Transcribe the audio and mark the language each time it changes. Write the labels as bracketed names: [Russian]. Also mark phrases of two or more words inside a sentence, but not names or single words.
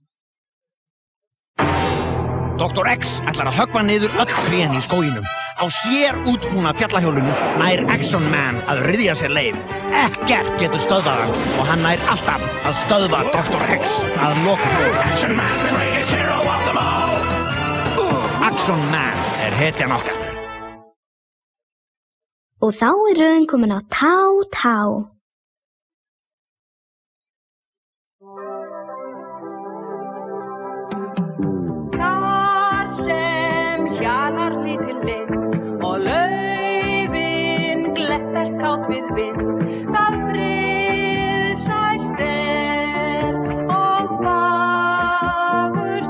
[Icelandic] Dr. X ætlar að höggva niður öll trén í skóginum. Á sér útbúna fjallahjólinu nær Action Man að ryðja sér leið. Ekkert getur stöðvað hann og hann nær alltaf að stöðva Dr. X að lokum. [English] Action Man, the greatest hero of them all. [Icelandic] Action Man hetjan okkar. Og þá röðin komin á tá. Þar sem hjalar lítil vind og laufin glettast kát við vind, það friðsælt og fagur